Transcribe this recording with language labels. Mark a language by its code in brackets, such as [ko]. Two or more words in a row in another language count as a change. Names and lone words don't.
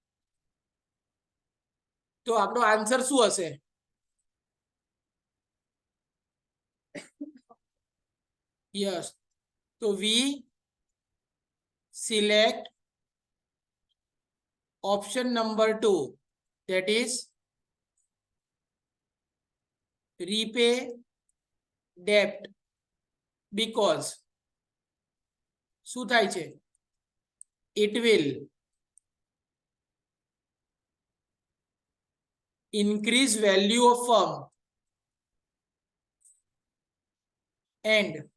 [gu] તો આપણો આન્સર શું હશે યસ તો [en] we select option number 2 that is repay debt because [gu] શું થાય છે [en] it will increase value of firm and